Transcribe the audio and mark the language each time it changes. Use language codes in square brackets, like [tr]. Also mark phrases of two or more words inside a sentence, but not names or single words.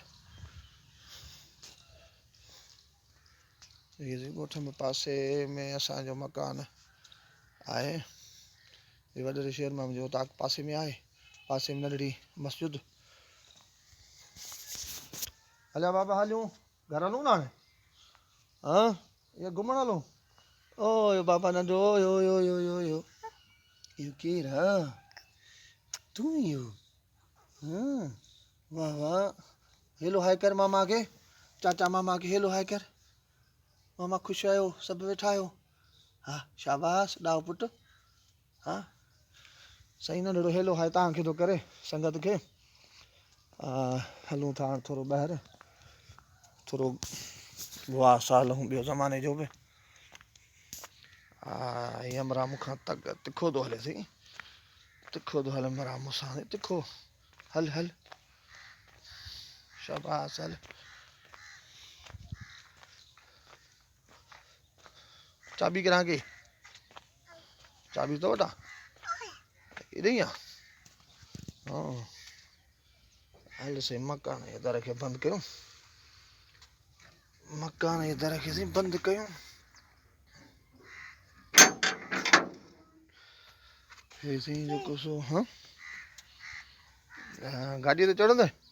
[sd] हीअ ॻोठ में पासे में असांजो मकान आहे। हीअ वॾे शहर में मुंहिंजो उतां पासे में आहे। पासे में नंढड़ी मस्जिद। हलिया बाबा हलियूं, घर हलूं न हाणे? हा इहो घुमणु हलूं? ओ यो बाबा नंढो, यो यो यो यो यो इहो केरु आहे? तूं इहो? वाह वाह, [en] hello hi [sd] कर मामा खे, चाचा मामा खे [en] hello hi [sd] कर। मामा ख़ुशि आहियो? सभु वेठा आहियो? हा शाबाश ॾाओ पुटु। हा साईं नंढड़ो [en] hello hi [sd] तव्हांखे थो करे संगत खे। हलूं था हाणे थोरो ॿाहिरि, थोरो वाह साल हूं ॿियो ज़माने जो बि। हीअ अमरा मूंखां तिखो थो हले साईं, तिखो थो हले अमरा मूंसां तिखो। हल हल शाबाश हल। चाबी किरां की? चाबी तो वठा? हेॾे ई आहे? हल साईं मकान जे दर खे बंदि कयूं, मकान जे दर खे साईं बंदि कयूं। हे साईं जेको सो गाॾीअ ते चढ़ंदे?